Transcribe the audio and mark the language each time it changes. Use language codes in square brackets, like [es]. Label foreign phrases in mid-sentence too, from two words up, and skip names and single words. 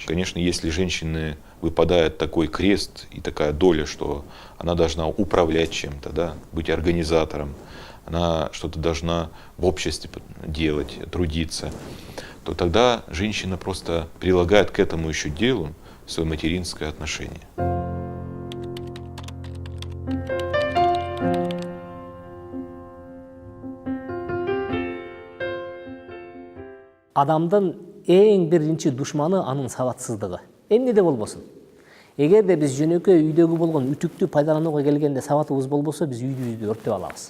[ru] Конечно, если женщины выпадает такой крест и такая доля, что она должна управлять чем-то, да, быть организатором, она что-то должна в обществе делать, трудиться, то тогда женщина просто прилагает к этому еще делу свое материнское отношение. [ky] Адамдын эң биринчи душманы анын сабатсыздыгы. Эмнеде болбосун. Эгерде биз жөнөкөй үйдөгү болгон үтүктү пайдаланууга келгенде сабатыбыз болбосо, биз үйдүбүздү өрттөп алабыз.